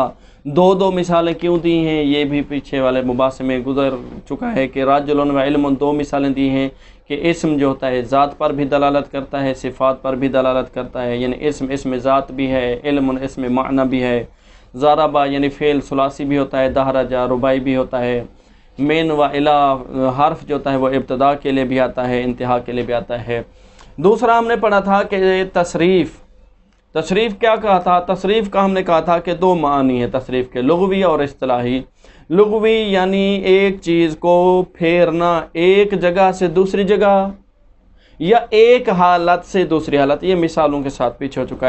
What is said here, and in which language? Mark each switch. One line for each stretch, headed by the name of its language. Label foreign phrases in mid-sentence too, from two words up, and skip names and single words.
Urdu: 2 مثالیں کیوں دی ہیں یہ بھی پیچھے والے مباحثے میں گزر چکا ہے کہ
Arabic: رجل و علم
Urdu: 2 مثالیں دی ہیں کہ اسم جو ہوتا ہے ذات پر بھی دلالت کرتا ہے، صفات پر بھی دلالت کرتا ہے، یعنی اسم ذات بھی ہے، علم اسم معنی بھی ہے، ضربا یعنی فعل ثلاثی بھی ہوتا ہے، دحرجا رباعی بھی ہوتا ہے،
Arabic: من و الی
Urdu: حرف جو ہوتا ہے وہ ابتدا کے لیے بھی آتا ہے، انتہا کے لیے بھی آتا ہے۔ دوسرا ہم نے پڑھا تھا کہ تصریف کیا کہا تھا؟ تصریف کا ہم نے کہا تھا کہ 2 معنی ہیں تصریف کے، لغوی اور اصطلاحی۔ لغوی یعنی ایک چیز کو پھیرنا ایک جگہ سے دوسری جگہ، یا ایک حالت سے دوسری حالت، یہ مثالوں کے ساتھ پیچھے ہو چکا ہے۔